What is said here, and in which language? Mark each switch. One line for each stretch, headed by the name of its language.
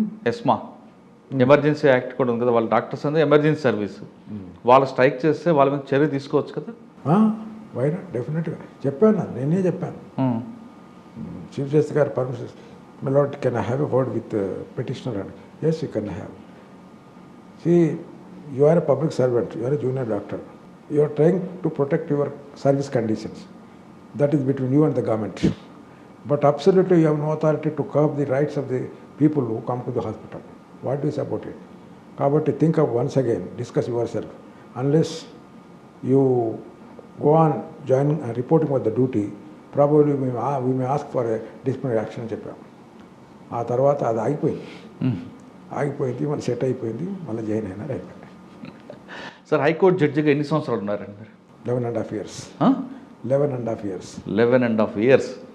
Telugu: ESMA emergency act కూడా ఉంది కదా, వాళ్ళ డాక్టర్స్ అనేది ఎమర్జెన్సీ సర్వీస్, వాళ్ళు స్ట్రైక్ చేస్తే వాళ్ళ మీద చర్య తీసుకోవచ్చు కదా? వైనా డెఫినెట్గా నేనే చెప్పాను.
English: Chief justice గారు permission, my lord, can I have a word with petitioner అని? Yes, you can have. See, you are a public servant, you are a junior doctor, you are trying to protect your service conditions. That is between you and the government. But absolutely you have no authority to curb the rights of the people who come to the hospital. What do you say about it? Kabatti, think of once again, discuss yourself. Unless you go on joining and reporting with the duty,
Telugu: probably మేము ask for disciplinary action అని చెప్పాం. ఆ తర్వాత అది ఆగిపోయింది, మళ్ళీ set అయిపోయింది, మళ్ళీ జాయిన్ అయినారు, అయిపోయింది. సార్ హైకోర్టు జడ్జిగా ఎన్ని సంవత్సరాలు ఉన్నారండి మీరు?
English: 11.5 years. 11.5 years. 11.5 years.